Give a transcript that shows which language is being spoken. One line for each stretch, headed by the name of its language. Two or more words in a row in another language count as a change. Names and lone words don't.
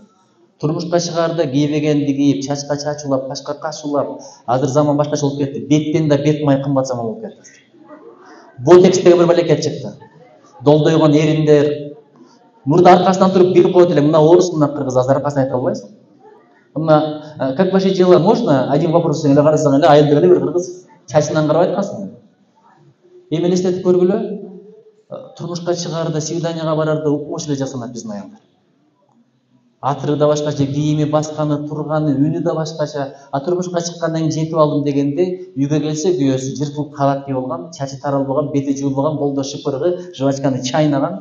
Kyrgyz: Турмушка чыгаарда кийбегенди кийип, чачка чачуулап, кашка кашуулап, азыр заман башкача болуп кетти. Беттен да бет май кымбат заман болуп кетти. Ботекс деген бир мамлекет чыкты. Долдойгон эриндер. Мурда аркасынан туруп билип коет эле, мына орус, мына кыргыз, азыр аркасын айта албайсың. Мына
Russian: как ваши дела, можно один вопрос
Kyrgyz: эле карасаң эле айылдык эле бир кыргыз чачынан карап айткансың. Эми элестетип көргүлө. Турмушка чыгаарда, свиданияга барарда укмуш эле жасанат биздин аялдар. Атыры да башкача, кийими, басканы, турганы, үнү да башкача. Турмушка чыккандан кийин жетип алдым дегенде, үйгө келсе күйөөсү жыртылып кабат кийип алган, чачы таралбаган, бети жуулбаган, колдо шыпыргы, жвачканы чайнаган.